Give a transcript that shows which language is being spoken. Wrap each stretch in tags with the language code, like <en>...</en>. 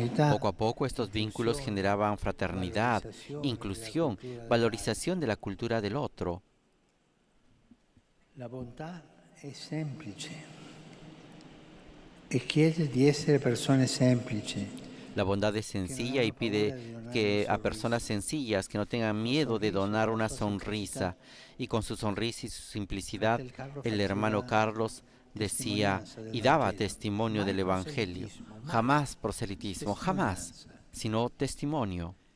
<es>Poco a poco estos vínculos generaban fraternidad, inclusión, valorización de la cultura del otro. La bondad es</es> <it>semplice e chiede di essere persone semplici.</it> <es>La bondad es sencilla y pide que a personas sencillas que no tengan miedo de donar una sonrisa. Y con su sonrisa y su simplicidad, el hermano Carlos decía y daba testimonio del Evangelio. Jamás proselitismo, jamás, sino testimonio.</es>